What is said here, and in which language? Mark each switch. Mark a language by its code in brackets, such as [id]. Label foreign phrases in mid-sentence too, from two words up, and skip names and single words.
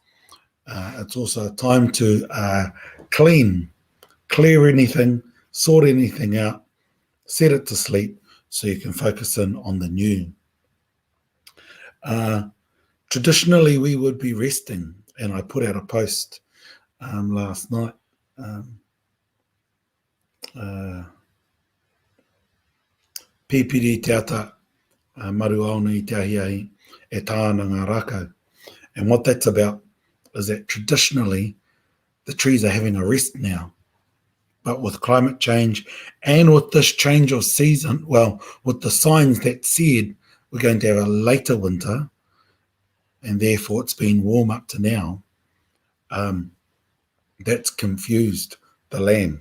[en] It's also a time to clear anything, sort anything out, set it to sleep so you can focus in on the new. Traditionally, we would be resting, and I put out a post last night. [mi] Pipiri te ata Maruaonui te ahiahi e tāna ngā rākau. [en] And what that's about is that traditionally the trees are having a rest now. But with climate change and with this change of season, well, with the signs that said we're going to have a later winter, and therefore it's been warm up to now, that's confused the land.